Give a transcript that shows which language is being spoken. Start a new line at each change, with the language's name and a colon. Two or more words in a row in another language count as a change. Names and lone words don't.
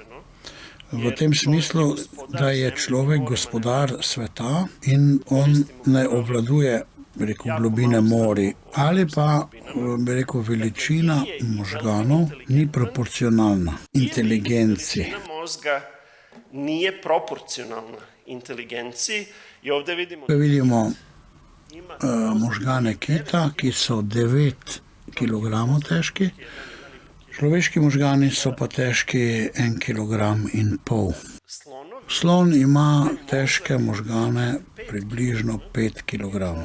Slovenian: V tem smislu, da je človek gospodar sveta in on ne obvladuje, globine morja, ali pa, veličina možganov ni proporcionalna inteligenci.
Serbian: Nije proporcionalna inteligenciji i ovdje
Slovenian: vidimo možgane kita, ki so 9 kg težki. Človeški možgani so pa težki 1,5 kg. Slon ima težke možgane približno 5 kg.